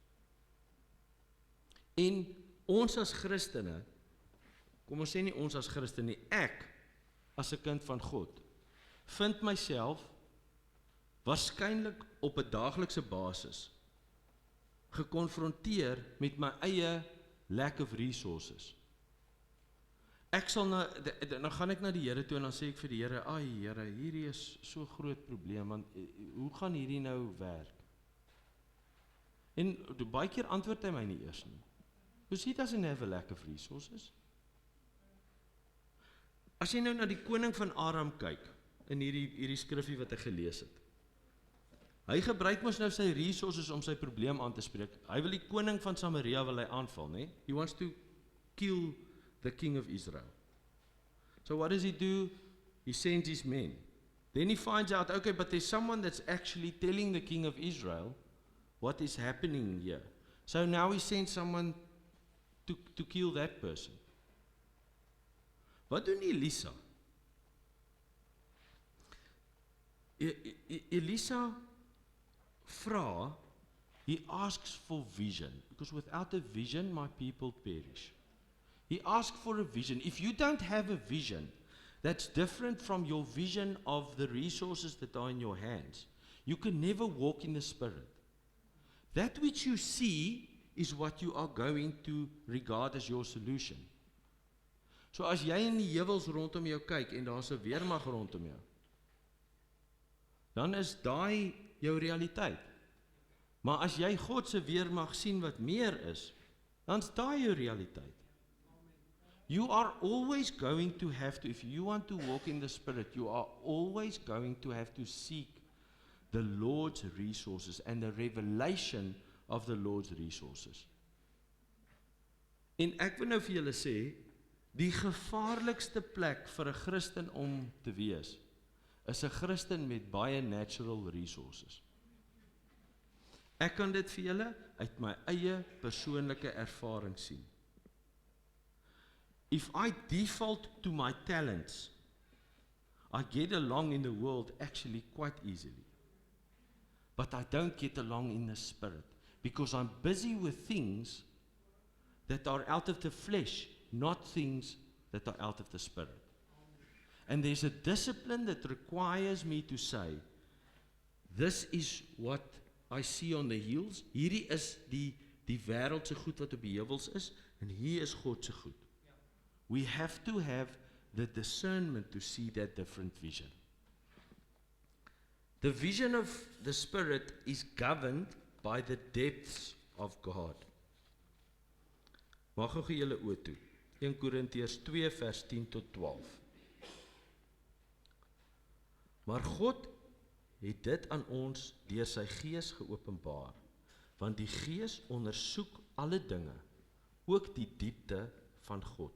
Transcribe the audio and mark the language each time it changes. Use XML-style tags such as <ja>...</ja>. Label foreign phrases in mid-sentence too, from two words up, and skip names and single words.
<af>En ons as Christene, kom ons sê nie ons as Christene, ek as 'n kind van God, vind myself waarskynlik op 'n daaglikse basis gekonfronteer met my eie</af> <en>lack of resources.</en> <af>Ek sal dan gaan ek na die Here toe en dan sê ek vir die Here, ai Here, hierdie is so groot probleem, want hoe gaan hierdie nou werk? En baie keer antwoord hy my nie eers nie.</af> <en>Because he doesn't have a lack of resources.</en> <af>As jy nou na die koning van Aram kyk, in hierdie skrifgie wat ek gelees het, hy gebruik mos nou sy resources om sy probleem aan te spreek. Hy wil die koning van Samaria wil hy aanval, né?</af> <en>He wants to kill the king of Israel. So what does he do? He sends his men. Then he finds out, okay, but there's someone that's actually telling the king of Israel what is happening here. So now he sends someone to kill that person.</en> <af>Wat doen Elisa? Elisa vra,</af> <en>he asks for vision, because without a vision, my people perish. He asks for a vision. If you don't have a vision that's different from your vision of the resources that are in your hands, you can never walk in the Spirit. That which you see is what you are going to regard as your solution.</en> <af>So as jy in die heuwels rondom jou kyk en daar's 'n weermag rondom jou, dan is daai jou realiteit. Maar as jy God se weermag sien wat meer is, dan's daai jou realiteit.</af> <en>You are always going to have to, if you want to walk in the Spirit, you are always going to have to seek the Lord's resources and the revelation of the Lord's resources.</en> <af>En ek wil nou vir julle sê, die gevaarlikste plek vir 'n Christen om te wees, is 'n Christen met baie</af> <en>natural resources.</en> <af>Ek kan dit vir julle uit my eie persoonlike ervaring sien.</af> <en>If I default to my talents, I get along in the world actually quite easily. But I don't get along in the spirit, because I'm busy with things that are out of the flesh, not things that are out of the spirit. And there's a discipline that requires me to say, this is what I see on the hills.</en> <af>Hierdie is die wêreldse goed wat op die heuwels is, en hier is God se goed.</af> <en>We have to have the discernment to see that different vision. The vision of the Spirit is governed by the depths of God.</en> <af>Mag gou julle oë toe. 1 Korintiërs 2 vers 10 tot 12. Maar God het dit aan ons deur sy Gees geopenbaar, want die Gees ondersoek alle dinge, ook die diepte van God.</af>